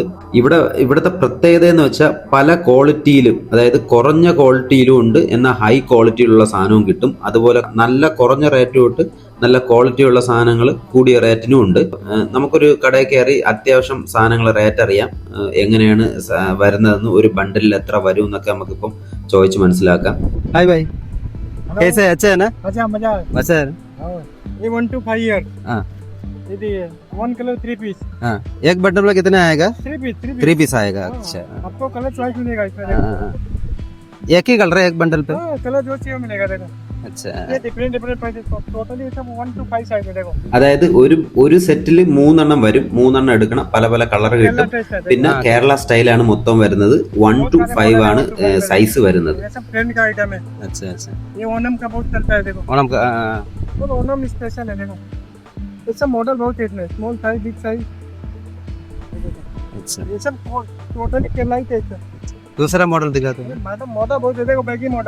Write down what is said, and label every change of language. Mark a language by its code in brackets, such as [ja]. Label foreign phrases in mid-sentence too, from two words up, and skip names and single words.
[ml] ഇവിടുത്തെ പ്രത്യേകത എന്ന് വെച്ചാൽ പല ക്വാളിറ്റിയിലും, അതായത് കുറഞ്ഞ ക്വാളിറ്റിയിലും ഉണ്ട്, എന്നാൽ ഹൈ ക്വാളിറ്റിയിലുള്ള സാധനവും കിട്ടും. അതുപോലെ നല്ല കുറഞ്ഞ റേറ്റും തൊട്ട് നല്ല ക്വാളിറ്റിയുള്ള സാധനങ്ങൾ കൂടിയ റേറ്റിനും ഉണ്ട്. നമുക്കൊരു കടയിൽ കയറി അത്യാവശ്യം സാധനങ്ങൾ റേറ്റ് അറിയാം, എങ്ങനെയാണ് വരുന്നതെന്ന്, ഒരു ബണ്ടിലിൽ എത്ര വരും എന്നൊക്കെ നമുക്കിപ്പം ചോദിച്ച് മനസ്സിലാക്കാം. [hi] हाय भाई, कैसे अच्छे है ना? अच्छा मजा है। अच्छा है। ये [en] 1 to 5 year। [hi] हाँ। ये 1 कलर 3 पीस। हाँ, एक बंडल में कितना आएगा? 3 पीस आएगा। अच्छा, आपको [en] colour choice [hi] मिलेगा इसमें। एक ही कलर है एक बंडल पे? कलर जो चाहिए मिलेगा देखो। अच्छा, ये [en] different prices, [hi] टोटली सब [en] 1 to 5 [hi] साइज में देखो। [ml] അതായത് ഒരു സെറ്റിൽ 3 എണ്ണം വരും, 3 എണ്ണം എടുക്കണം, പല പല കളർ കിട്ടും. പിന്നെ കേരള സ്റ്റൈലാണ് മൊത്തം വരുന്നത്. [en] 1 to 5 [ml] ആണ് സൈസ് വരുന്നത്. [hi] ये सब ट्रेंड का आइटम है। अच्छा अच्छा। ये ओनम का बहुत चलता है देखो। ओनम का तो ओनम स्पेशल है देखो। ये सब मॉडल बहुत है, [en] small size, big size. [hi] अच्छा, ये सब टोटली केरला ही टेस्ट है। दूसरा मॉडल दिखाते हैं। [en] madam model [hi] बहुत है देखो, [en] baggy model.